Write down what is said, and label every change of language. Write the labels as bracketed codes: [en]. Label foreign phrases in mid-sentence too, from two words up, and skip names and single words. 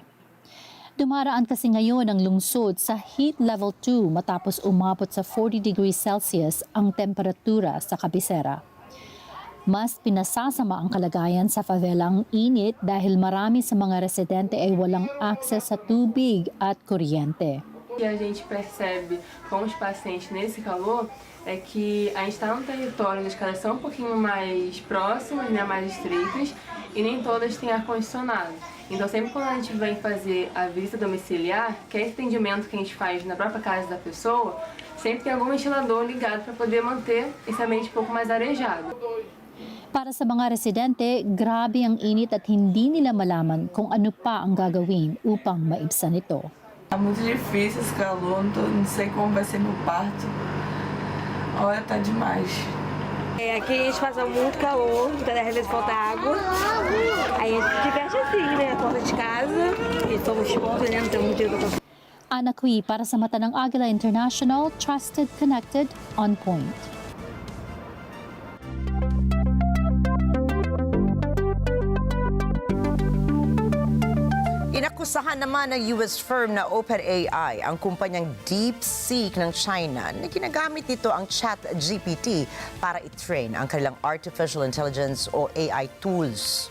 [tl] Dumaraan kasi ngayon ang lungsod sa [en] heat level [tl] 2 matapos umabot sa 40 [en] degrees Celsius [tl] ang temperatura sa kabisera. Mas pinasasama ang kalagayan sa favelang init dahil marami sa mga residente ay walang access sa tubig at kuryente. [pt] O que a gente percebe com os pacientes nesse calor é que a gente está num território onde as casas são um pouquinho mais próximas, né, mais estreitas, e nem todas têm ar-condicionado. Então, sempre quando a gente vem fazer a visita domiciliar, que é esse atendimento que a gente faz na própria casa da pessoa, sempre tem algum ventilador ligado para poder manter esse ambiente um pouco mais arejado. [tl] Para sa mga residente, grabe ang init at hindi nila malaman kung ano pa ang gagawin upang maibsan ito. [pt] Tá muito difícil esse calor, não sei como vai ser meu parto. Olha, tá demais. Aqui a gente passa muito calor, então às vezes falta água. Aí a gente se diverte assim, né? Porta de casa, e somos pobres, né? Não temos muito dinheiro pra... [tl] Ana Cui para sa mata ng Agila International, [en] trusted, connected, on point. [tl] Inakusahan naman ng US firm na OpenAI ang kumpanyang DeepSeek ng China na ginagamit nito ang ChatGPT para i-train ang kanilang [en] artificial intelligence [tl] o [en] AI tools.